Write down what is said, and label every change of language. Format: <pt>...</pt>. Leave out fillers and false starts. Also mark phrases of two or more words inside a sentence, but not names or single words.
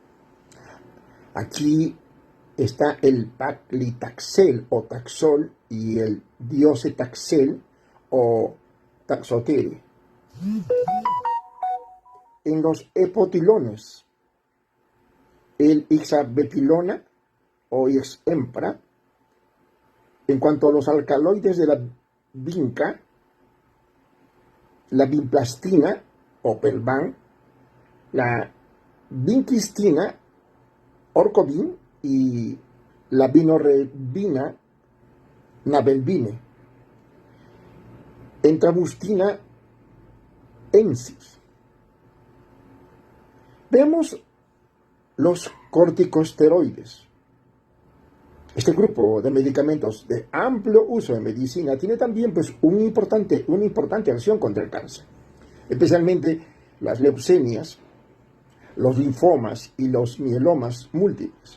<es>Aquí está el paclitaxel o taxol y el diocetaxel o taxotere. En los epotilones, el ixabepilona o ixempra. En cuanto a los alcaloides de la vinca, la vinplastina o pelvan, la vincristina, orcovin y la vinorelbina, navelbine, entramustina, ensis. Veamos los corticosteroides. Este grupo de medicamentos de amplio uso en medicina tiene también, pues, una importante acción contra el cáncer, especialmente las leucemias, los linfomas y los mielomas múltiples.</es>